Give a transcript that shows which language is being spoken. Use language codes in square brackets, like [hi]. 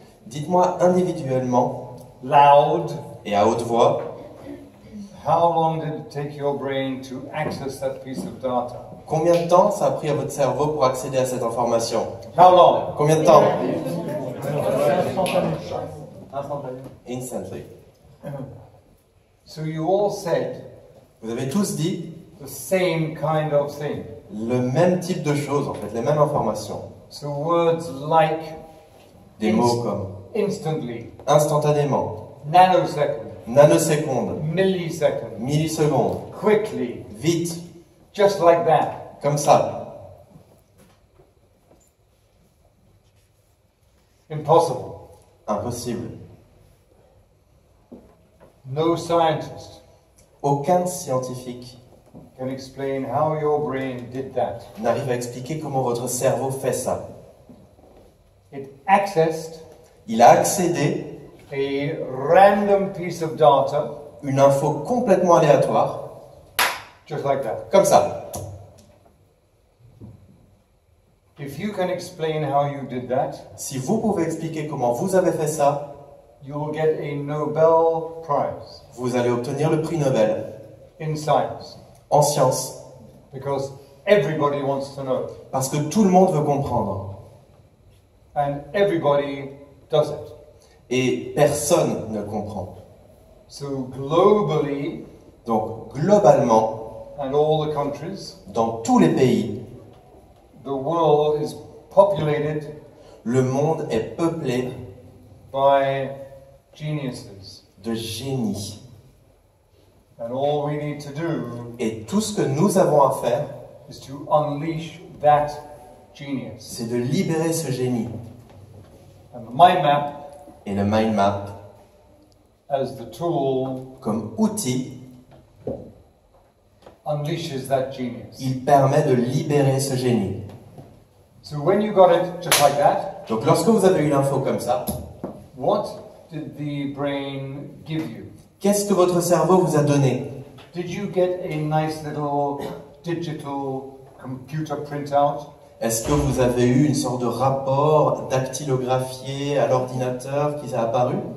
[fr] Dites-moi individuellement [en] loud, [fr] et à haute voix, [en] how long did it take your brain to access that piece of data? [fr] combien de temps ça a pris à votre cerveau pour accéder à cette information? [en] How long? [fr] Combien de temps? Instantané. [en] Instantly. So you all said [fr] Vous avez tous dit [en] the same kind of thing. [fr] le même type de choses, en fait, les mêmes informations. [en] So words like [fr] Des mots comme [en] instantly, [fr] instantanément, [en] nanosecond, [fr] nanoseconde, [en] millisecond, [fr] milliseconde, [en] quickly, [fr] vite, [en] just like that. [fr] comme ça. [en] Impossible. [fr] Impossible. [en] No scientist [fr] Aucun scientifique [en] can explain how your brain did that. [fr] n'arrive à expliquer comment votre cerveau fait ça. [en] It accessed [fr] Il a accédé [en] a random piece of data [fr] une info complètement aléatoire, [en] just like that. [fr] comme ça. [en] If you can explain how you did that, [fr] Si vous pouvez expliquer comment vous avez fait ça, [en] you will get a Nobel Prize [fr] vous allez obtenir le prix Nobel [en] in science [fr] en sciences. [en] because everybody wants to know [fr] Parce que tout le monde veut comprendre. [en] and everybody does it. [fr] Et personne ne comprend. [en] So globally [fr] Donc, globalement, [en] and all the countries, [fr] dans tous les pays, [en] the world is populated [fr] le monde est peuplé [en] by geniuses. [fr] de génies. [en] And all we need to do [fr] Et tout ce que nous avons à faire, [en] is to unleash that genius. [fr] c'est de libérer ce génie. [en] And the mind map [fr] Et le mind map, [en] as the tool [fr] comme outil, [en] unleashes that genius. [fr] il permet de libérer ce génie. [en] So when you got it just like that, [fr] Donc lorsque vous avez eu l'info comme ça, [en] what did the brain give you? [fr] qu'est-ce que votre cerveau vous a donné? [en] Did you get a nice little digital computer printout? [fr] Est-ce que vous avez eu une sorte de rapport dactylographié à l'ordinateur qui s'est apparu?